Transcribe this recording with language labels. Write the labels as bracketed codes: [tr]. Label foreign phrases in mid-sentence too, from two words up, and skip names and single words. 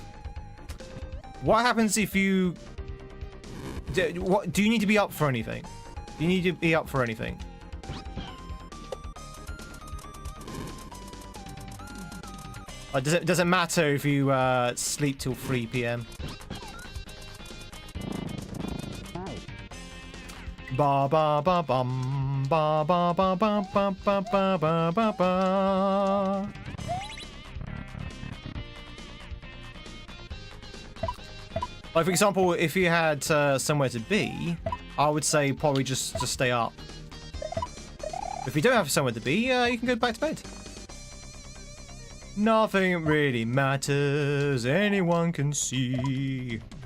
[en] What happens if you do you need to be up for anything? Do you need to be up for anything? Does it matter if you sleep till 3 p.m.? Ba ba ba bum ba ba ba ba ba ba ba ba ba ba. Like, for example, if you had somewhere to be, I would say probably just stay up. If you don't have somewhere to be, you can go back to bed. Nothing really matters, anyone can see.